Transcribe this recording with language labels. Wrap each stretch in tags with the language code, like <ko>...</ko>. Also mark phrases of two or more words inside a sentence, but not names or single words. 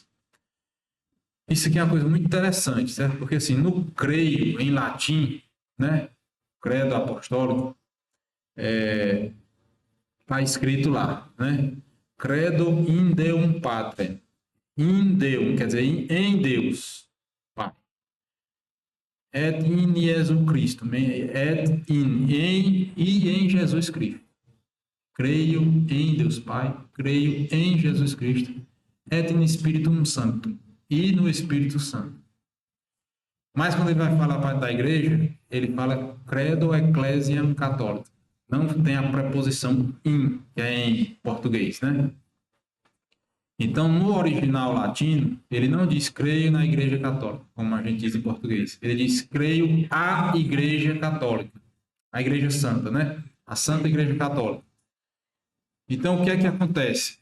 <pt>Isso aqui é uma coisa muito interessante, certo? Porque assim, no creio, em latim, né, credo apostólico, está escrito lá, né?</pt> <la>Credo in Deum Patrem. In Deum,</la> <pt>quer dizer, em Deus, Pai.</pt> <la>Et in Jesus Cristo.</la> <pt>Em Jesus Cristo. Creio em Deus Pai, creio em Jesus Cristo.</pt> <la>Et in Spiritum Sanctum.</la> <pt>E no Espírito Santo. Mas quando ele vai falar da igreja, ele fala</pt> <la>credo ecclesiam catholic.</la> <pt>Não tem a preposição in, que é em português, né? Então, no original latino, ele não diz creio na Igreja Católica, como a gente diz em português. Ele diz creio à Igreja Católica, a Igreja Santa, né? A Santa Igreja Católica. Então, o que é que acontece?</pt>